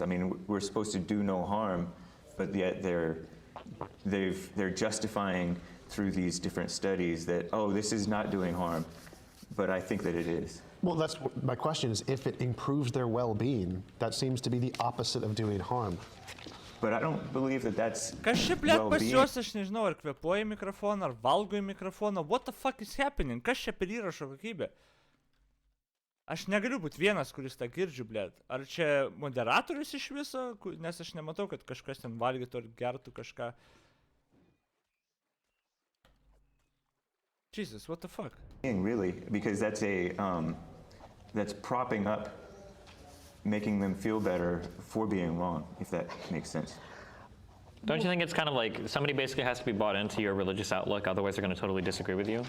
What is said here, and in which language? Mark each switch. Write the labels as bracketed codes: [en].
[en] I mean, we're supposed to do no harm, but yet they're justifying through these different studies that, oh, this is not doing harm, but I think that it is. Well, that's my question is, if it improves their well-being, that seems to be the opposite of doing harm. But I don't believe that that's [lt] Kas čia, blėt, pas [en] well-being. [lt] juos, aš nežinau, ar kvėpuoja į mikrofoną, ar valgo į mikrofoną, [en] what the fuck is happening, [lt] kas čia per įrašo kokybė? Aš negaliu būti vienas, kuris tą girdžiu, blėt. Ar čia moderatorius iš viso, nes aš nematau, kad kažkas ten valgytų ar gertų kažką. [en] Jesus, what the fuck? Really, because that's that's propping up, making them feel better for being wrong, if that makes sense. Don't you think it's kind of like somebody basically has to be bought into your religious outlook, otherwise they're going to totally disagree with you?